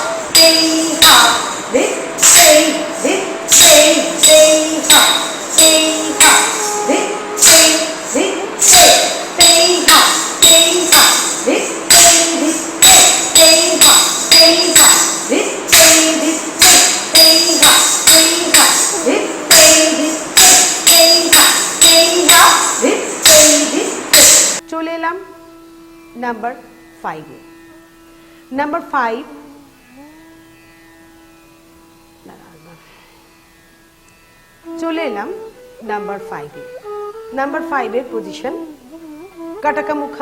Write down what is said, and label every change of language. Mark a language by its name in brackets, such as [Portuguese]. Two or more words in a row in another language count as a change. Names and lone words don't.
[Bangla] ধিত তেই, ধিত তেই, তেই হা ধিত তেই, ধিত তেই, তেই হা ধিত তেই, ধিত তেই, তেই হা ধিত তেই, ধিত তেই, তেই হা ধিত তেই, ধিত তেই, তেই হা ধিত তেই, ধিত তেই। চলে এলাম নাম্বার 5 এ। নাম্বার 5 চলে এলাম নাম্বার 5 এ। নাম্বার 5 এর পজিশন কাটাকা মুখা।